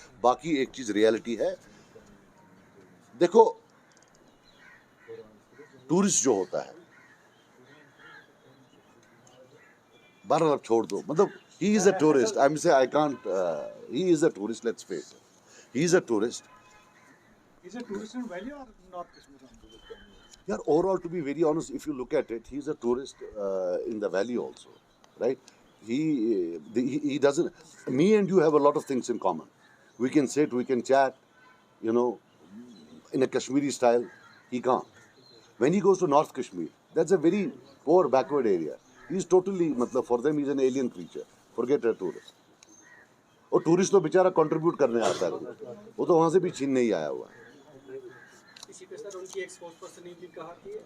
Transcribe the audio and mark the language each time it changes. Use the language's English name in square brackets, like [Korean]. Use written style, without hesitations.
[Urdu] باقی ایک چیز ریالٹی ہے, دیکھو ٹورسٹ جو ہوتا ہے, بہرحال اب چھوڑ دو, مطلب [English] He is a tourist, I'm say I can't, he is a tourist, let's face it, he is a tourist. Is it tourist in Valley or North Kashmir? Yeah, overall, to be very honest, if you look at it, he's a tourist in the valley also, right? He doesn't. Me and you have a lot of things in common. We can sit, we can chat, you know, in a Kashmiri style. He can't. When he goes to North Kashmir, that's a very poor, backward area. He's totally, matlab, for them, he's an alien creature. Forget a tourist. [Urdu] اور tourist تو بیچارہ contribute کرنے آتا ہے, وہ تو وہاں سے بھی چھین نہیں آیا ہوا ہے. اسی پہ سر ان کی ایک اسپورٹس پرسن نے بھی کہا کہ